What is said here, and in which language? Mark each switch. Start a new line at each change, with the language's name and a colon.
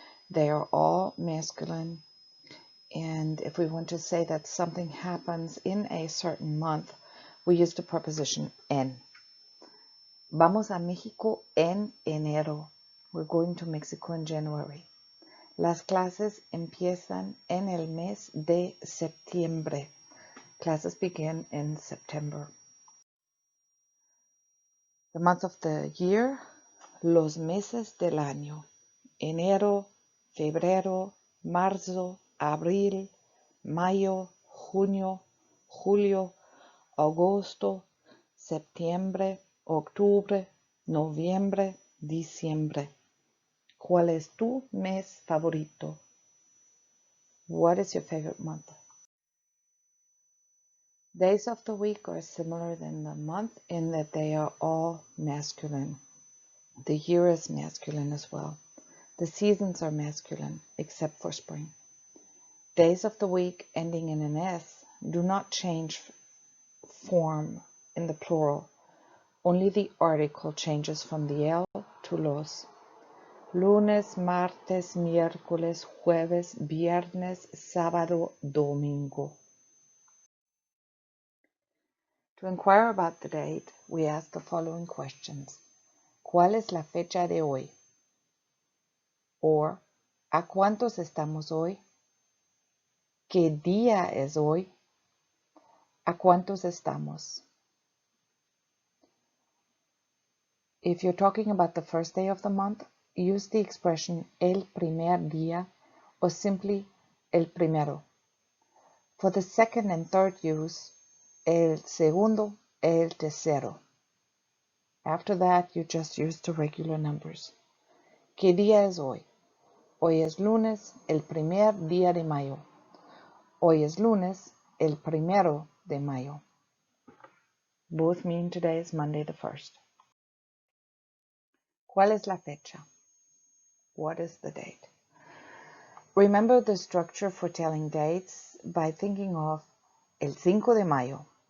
English: They are all masculine. And if we want to say that something happens in a certain month, we use the preposition en.
Spanish: Vamos a México en enero.
English: We're going to Mexico in January.
Spanish: Las clases empiezan en el mes de septiembre.
English: Classes begin in September. The month of the year,
Spanish: los meses del año. Enero, febrero, marzo, abril, mayo, junio, julio, agosto, septiembre, octubre, noviembre, diciembre. ¿Cuál es tu mes favorito?
English: What is your favorite month? Days of the week are similar than the month in that they are all masculine. The year is masculine as well. The seasons are masculine, except for spring. Days of the week ending in an S do not change form in the plural. Only the article changes from the L to los.
Spanish: Lunes, martes, miércoles, jueves, viernes, sábado, domingo.
English: To inquire about the date, we ask the following questions.
Spanish: ¿Cuál es la fecha de hoy? Or, ¿a cuántos estamos hoy? ¿Qué día es hoy? ¿A cuántos estamos?
English: If you're talking about the first day of the month, use the expression
Spanish: el primer día
English: or simply
Spanish: el primero.
English: For the second and third use,
Spanish: el segundo, el tercero.
English: After that, you just use the regular numbers.
Spanish: ¿Qué día es hoy? Hoy es lunes, el primer día de mayo. Hoy es lunes, el primero de mayo.
English: Both mean today is Monday the 1st.
Spanish: ¿Cuál es la fecha?
English: What is the date? Remember the structure for telling dates by thinking of
Spanish: el 5 de mayo.